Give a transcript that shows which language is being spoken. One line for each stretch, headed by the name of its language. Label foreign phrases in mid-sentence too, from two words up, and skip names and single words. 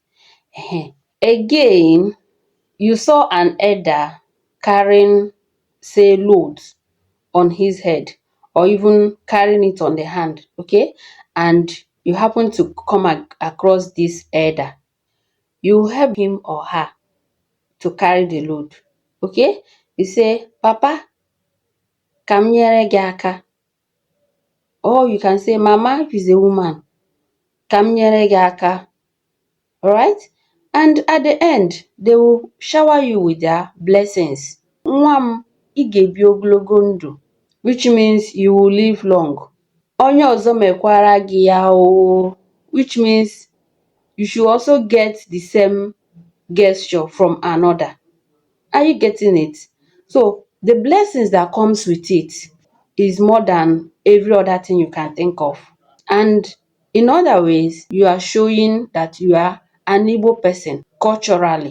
English: Again, you saw an elder carrying, say, loads on his head, or even carrying it on the hand, okay? And you happen to come across this elder. You help him or her to carry the load, okay? You say,
Igbo: Papa, ka m nyere gị aka.
English: Or you can say, Mama, if it's a woman,
Igbo: ka m nyere gị aka.
English: Alright? And at the end, they will shower you with their blessings.
Igbo: Nwa m, ị ga-ebi ogologo ndụ,
English: which means you will live long.
Igbo: Onye ọzọ mekwara gị ya o,
English: which means you should also get the same gesture from another. Are you getting it? So the blessings that comes with it is more than every other thing you can think of. And in other ways, you are showing that you are an Igbo person culturally.